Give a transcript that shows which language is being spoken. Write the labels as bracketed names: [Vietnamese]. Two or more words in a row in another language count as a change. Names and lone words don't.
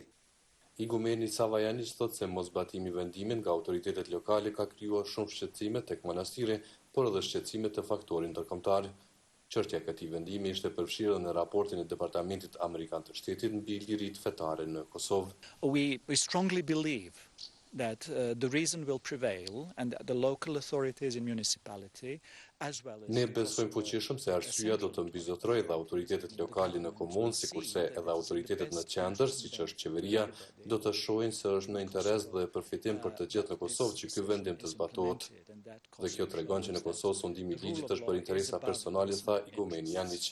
[Albanian] Igumeni Savajanić thotë se mosbatimi i vendimit nga autoritetet lokale ka krijuar shumë shqetësime tek manastiri, por edhe shqetësime të faktorit ndërkombëtar. Çështja e këtij vendimi ishte përfshirë në raportin e Departamentit Amerikan të Shtetit mbi liritë fetare në Kosovë. [English] We strongly believe that the reason will prevail and the local authorities in municipality as well as [Albanian] Ne besojmë fuqishëm se arsyeja do të mbizotrojë dhe autoritetet lokale në komunë, sikurse edhe autoritetet në qendër, siç është qeveria, do të shohin se është në interes dhe përfitim për të gjithë në Kosovë që ky vendim të zbatohet. Dhe kjo tregon që në Kosovë sundimi i ligjit është për interesa personale, tha igumeni Janić.